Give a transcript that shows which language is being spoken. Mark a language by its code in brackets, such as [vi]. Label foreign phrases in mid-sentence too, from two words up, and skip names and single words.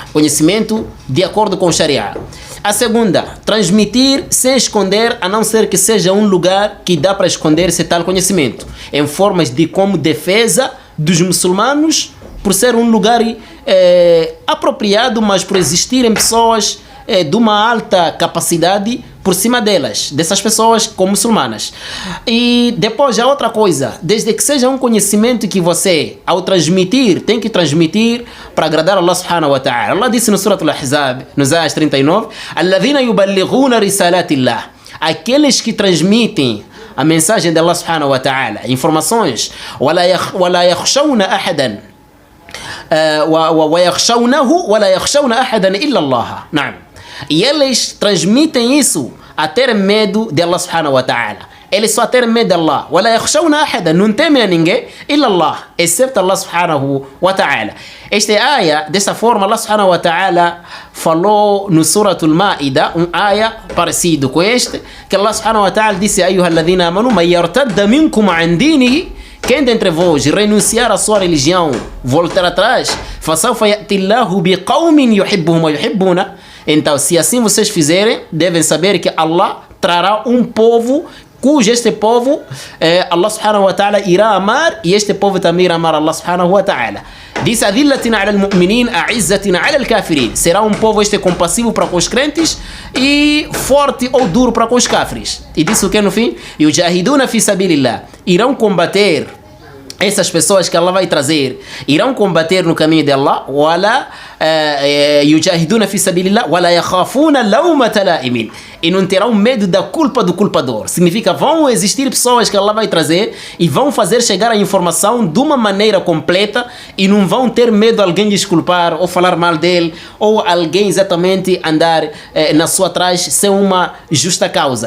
[pt] Conhecimento de acordo com o Sharia. A segunda, transmitir sem esconder, a não ser que seja um lugar que dá para esconder esse tal conhecimento, em formas de como defesa dos muçulmanos, por ser um lugar apropriado, mas por existirem pessoas de uma alta capacidade por cima delas, dessas pessoas como muçulmanas. E depois já outra coisa, desde que seja um conhecimento que você, ao transmitir, tem que transmitir para agradar Allah [ar] سبحانه وتعالى. [pt] Allah disse no Surat Al-Ahzab, nos ayahs 39, [ar] الَّذِينَ يُبَلِّغُونَ رِسَالَاتِ اللَّهِ, [pt] aqueles que transmitem a mensagem de Allah [ar] سبحانه وتعالى, informações, وَلَا يَخْشَوْنَ أَحَدًا وَيَخْشَوْنَهُ وَلَا يَخْشَوْنَ أَحَدًا إِلَّا اللَّهَ. نعم. [pt] E eles transmitem isso a ter medo de Allah [ar] سبحانه وتعالى. [pt] Eles só terem medo de Allah. [ar] وَلَا يَخْشَوْنَ أَحَدًا, [pt] não temem a ninguém, [ar] إِلَّا Allah, excepto Allah سبحانه وتعالى. [pt] Esta aya, desta forma, Allah [ar] سبحانه وتعالى [pt] falou no Surat Al-Ma'ida, aya parecido com este, que Allah [ar] سبحانه وتعالى [pt] disse: [ar] أَيُّهَا الَّذِينَ آمَنُوا مَنْ يَرْتَدَّ مِنْكُمْ عَنْ دِينِهِ, [pt] quem dentre vós renunciar à sua religião, voltar atrás, [ar] فَسَوْفَ يَأْتِ اللَّهُ بِقَوْمٍ يُحِبُّهُمْ وَيُحِبُّونَ. [pt] Então, se assim vocês fizerem, devem saber que Allah trará um povo cujo este povo Allah [ar] سبحانه وتعالى [pt] irá amar, e este povo também irá amar Allah [ar] سبحانه وتعالى. Diz: أَذِلَّةٍ عَلَى الْمُؤْمِنِينَ أَعِزَّةٍ عَلَى الْكَافِرِينَ, [pt] será um povo este compassivo para com os crentes e forte ou duro para com os cáfires. E disse o que no fim? [ar] يُجَاهِدُونَ فِي سَبِيلِ اللَّهِ, [pt] irão combater essas pessoas que Allah vai trazer, irão combater no caminho de Allah. [ar] يُجَاهِدُونَ فِي سَبِيلِ اللَّهِ وَلَا يَخَافُونَ لَوْمَةَ لَائِمٍ, [pt] e não terão medo da culpa do culpador. Significa, vão existir pessoas que Allah vai trazer e vão fazer chegar a informação de uma maneira completa e não vão ter medo de alguém desculpar ou falar mal dele, ou alguém exatamente andar na sua trás sem uma justa causa.